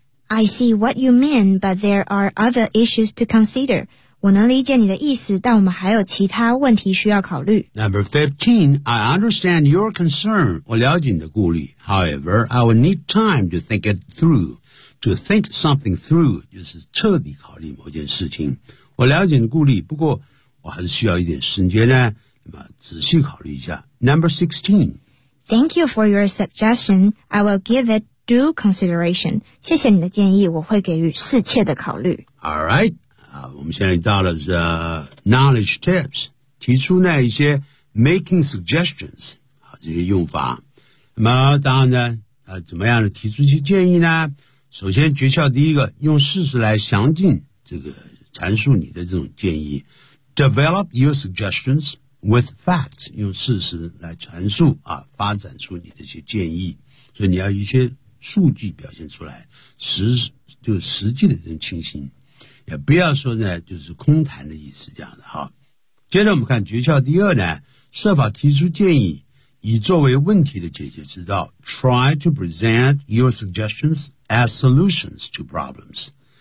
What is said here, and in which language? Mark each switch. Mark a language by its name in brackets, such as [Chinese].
[English] I see what you mean but there are other issues to considerWe can understand your 意思 [Chinese] 但我们还有其他问题需要考虑 [English] Number 15, I understand your concern. [Chinese] 我了解你的顾虑 [English] However, I will need time to think it through. To think something through, [Chinese] 就是彻底考虑某件事情。我了解你的顾虑不过我还是需要一点时间呢那么仔细考虑一下。 [English] Number 16, Thank you for your suggestion. I will give it due consideration. [Chinese] 谢谢你的建议我会给予适切的考虑。 All right. 我们现在到了是、knowledge tips 提出那一些 making suggestions 好这些用法那么当然呢、怎么样的提出一些建议呢首先诀窍第一个用事实来详尽这个阐述你的这种建议 [English] develop your suggestions with facts, [Chinese] 用事实来阐述啊，发展出你的一些建议。所以你要一些数据表现出来，实际的这种情形，也不要说呢，就是空谈的意思这样的哈。接着我们看诀窍第二呢，设法提出建议，以作为问题的解决之道。 [English] Try to present your suggestions as solutions to problems。